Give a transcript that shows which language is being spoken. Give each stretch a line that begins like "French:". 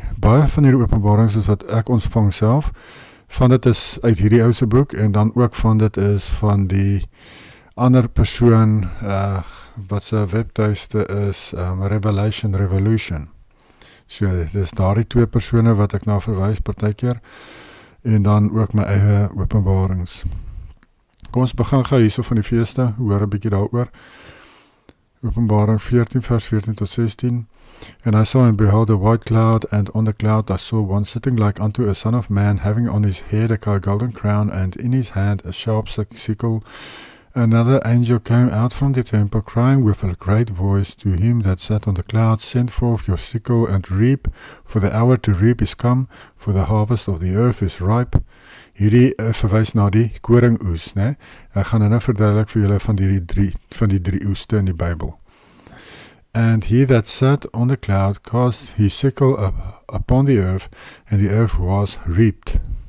Afrikaans: Baie van hierdie openbarings is wat ek ontvang self. Van dit is uit hierdie ou se boek, en dan ook van dit is van die ander persoon wat sy webtuiste is, Revolution. So, dis daardie twee persone wat ek na verwys partykeer, en dan ook my eie openbarings. Kom ons begin gou hierso van die feeste, hoor 'n bietjie daaroor. Openbaring 14 vers 14 tot 16.
English: And I saw and behold a white cloud, and on the cloud I saw one sitting like unto a son of man, having on his head a golden crown, and in his hand a sharp sickle. Another angel came out from the temple, crying with a great voice to him that sat on the cloud, Send forth your sickle and reap, for the hour to reap is come, for the harvest of the earth is ripe.
Afrikaans: Hierdie verwys na die koringoes, né? Ek gaan nou verduidelik vir julle van die drie oeste in die Bybel.
English: And he that sat on the cloud cast his sickle upon the earth, and the earth was reaped.